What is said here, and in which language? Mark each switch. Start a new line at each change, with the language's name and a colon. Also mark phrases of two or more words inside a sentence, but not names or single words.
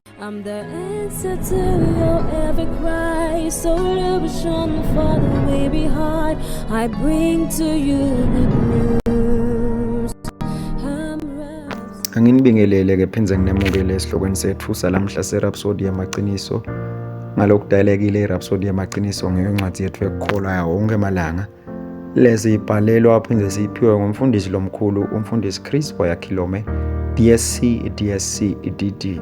English: I'm the answer to your every cry. So illusion for the way behind. I bring to you good news.
Swati: Anginibingelele ke phinze nginemukele esihlokweni sethu salamhla seRhapsody yamaqiniso. Ngalokudalekile iRhapsody yamaqiniso ngeyoncwadi yethu ekukholwa yawo wonke amalanga. Lezi ibhalelwa aphinze siyiphiwe ngumfundisi lomkhulu umfundisi Chris Boyakilome DSc DD.